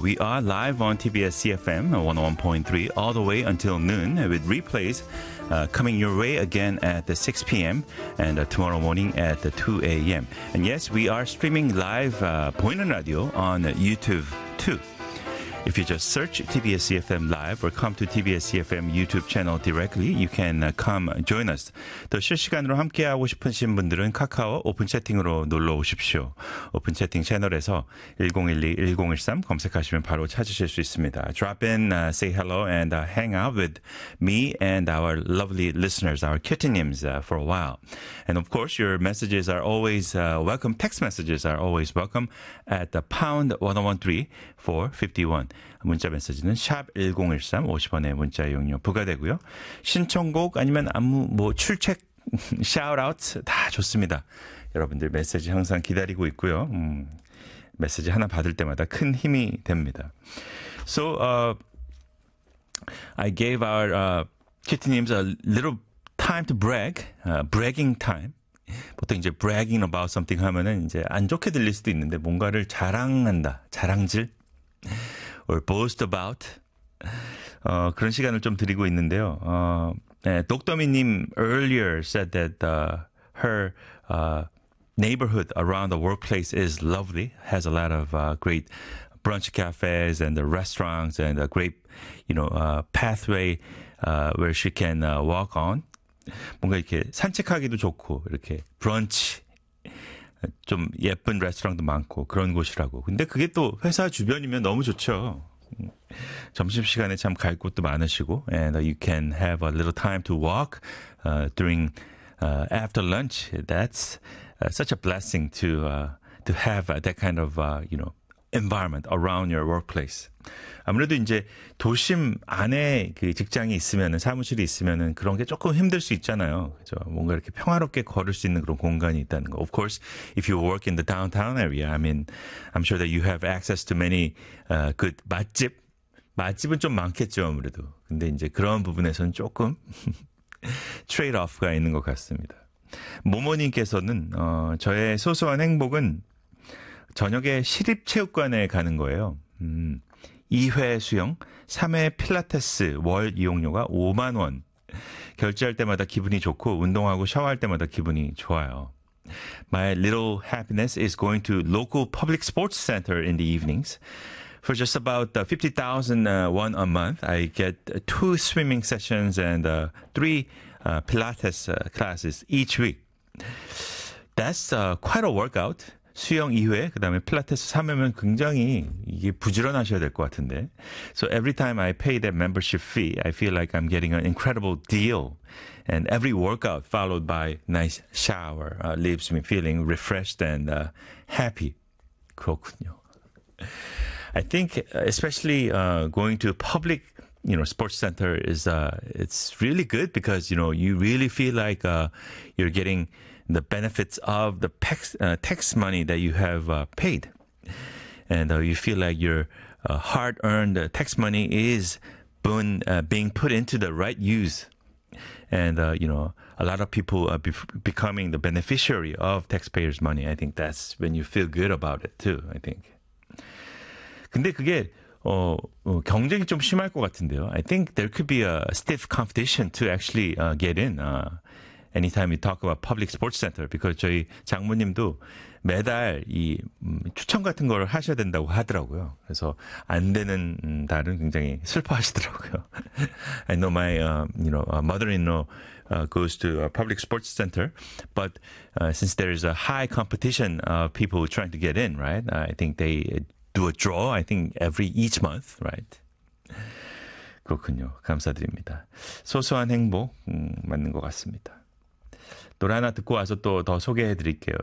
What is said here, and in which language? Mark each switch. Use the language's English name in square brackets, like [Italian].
[English] We are live on TBS CFM 101.3 all the way until noon with replays coming your way again at 6 p.m. and tomorrow morning at 2 a.m. And yes, we are streaming live Boyne Radio on YouTube too. If you just search TBS CFM Live or come to TBS CFM YouTube channel directly, you can come join us. [Korean] 또 실시간으로 함께하고 싶으신 분들은 카카오 오픈 채팅으로 놀러 오십시오. 오픈 채팅 채널에서 1012-1013 검색하시면 바로 찾으실 수 있습니다. [English] Drop in, say hello, and hang out with me and our lovely listeners, our kittenims, for a while. And of course, your messages are always welcome. Text messages are always welcome at #1013451. [Korean] 문자 메시지는 샵 1013, 50원의 문자 이용료 부과되고요. 신청곡 아니면 안무 뭐 출첵 샤웃아웃 다 좋습니다. 여러분들 메시지 항상 기다리고 있고요. 메시지 하나 받을 때마다 큰 힘이 됩니다. [English] So I gave our kittenims a little time to brag, bragging time. [Korean] 보통 이제 [English] bragging about something [Korean] 하면은 이제 안 좋게 들릴 수도 있는데 뭔가를 자랑한다, 자랑질. [English] Or boast about [Korean] 그런 시간을 좀 드리고 있는데요. [English] 독더미님 earlier said that her neighborhood around the workplace is lovely, has a lot of great brunch cafes and the restaurants and a great, you know, pathway where she can walk on. [Korean] 뭔가 이렇게 산책하기도 좋고 이렇게 브런치 좀 예쁜 레스토랑도 많고 그런 곳이라고. 근데 그게 또 회사 주변이면 너무 좋죠. 점심시간에 참 갈 곳도 많으시고 [English] and you can have a little time to walk during after lunch. That's such a blessing to have that kind of you know, environment around your workplace. [Korean] 아무래도 이제 도심 안에 그 직장이 있으면은 사무실이 있으면은 그런 게 조금 힘들 수 있잖아요. 그죠? 뭔가 이렇게 평화롭게 걸을 수 있는 그런 공간이 있다는 거. [English] Of course, if you work in the downtown area, I mean, I'm sure that you have access to many good 맛집. [Korean] 맛집은 좀 많겠죠, 아무래도. 근데 이제 그런 부분에서는 조금 트레이드오프가 있는 것 같습니다. 모모님께서는 저의 소소한 행복은 저녁에 시립체육관에 가는 거예요. 2회 수영, 3회 필라테스 월 이용료가 5만 원. 결제할 때마다 기분이 좋고 운동하고 샤워할 때마다 기분이 좋아요. [English] My little happiness is going to local public sports center in the evenings. For just about 50,000 won a month, I get two swimming sessions and three Pilates classes each week. That's quite a workout. [Korean] 수영 2회, 그 다음에 필라테스 3회면 굉장히 이게 부지런하셔야 될 것 같은데. [English] So every time I pay that membership fee, I feel like I'm getting an incredible deal. And every workout followed by nice shower leaves me feeling refreshed and happy. [Korean] 그렇군요. [English] I think especially going to public, you know, sports center is it's really good because, you know, you really feel like you're getting the benefits of the tax money that you have paid. And you feel like your hard-earned tax money is being put into the right use. And, you know, a lot of people are becoming the beneficiary of taxpayers' money. I think that's when you feel good about it, too, I think. [Korean] 근데 그게 경쟁이 좀 심할 것 같은데요. [English] I think there could be a stiff competition to actually get in. Anytime you talk about public sports center, because [Korean] 저희 장모님도 매달 이 추첨 같은 걸 하셔야 된다고 하더라고요. 그래서 안 되는 날은 굉장히 슬퍼하시더라고요. [English] I know my you know, mother-in-law goes to a public sports center, but since there is a high competition of people trying to get in, right? I think they do a draw, I think, each month, right? [Korean] 그렇군요. 감사드립니다. 소소한 행복 맞는 것 같습니다. 노래 하나 듣고 와서 또 더 소개해 드릴게요.